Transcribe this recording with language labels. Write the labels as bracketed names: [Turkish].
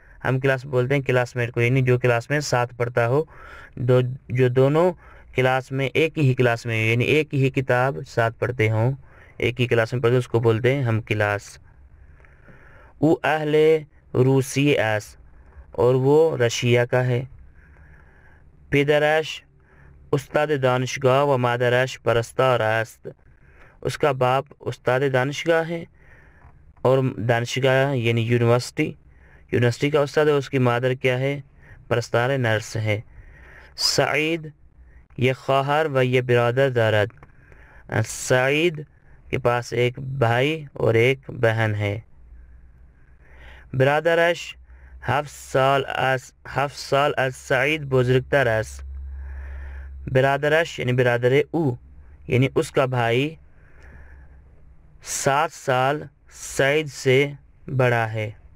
[Urdu] ہم کلاس بولتے ہیں کلاس میٹ کو، یعنی جو کلاس میں ساتھ پڑھتا ہو، جو دونوں کلاس میں ایک ہی کلاس میں، یعنی ایک ہی کتاب ساتھ پڑھتے ہوں، ایک ہی کلاس میں پڑھتے، اس کو بولتے ہیں ہم کلاس. [Persian] او اہل روسی ایس، [Urdu] اور وہ رشیا کا ہے. [Persian] پدرش استاد دانشگاه و مادرش پرستار است. [Urdu] اس کا باپ استاد دانشگاہ ہے اور دانشگاہ یعنی یونیورسٹی کا استاد ہے. اس کی مادر کیا ہے؟ پرستار نرس ہے. [Persian] سعید یہ خواہر و یہ برادر دارد. [Urdu] سعید کے پاس ایک بھائی اور ایک بہن ہے. [Persian] برادرش 7 سال از سعید بزرگتر است. [Urdu] برادرش یعنی برادر او یعنی اس کا بھائی 7 سال سعید سے بڑا ہے.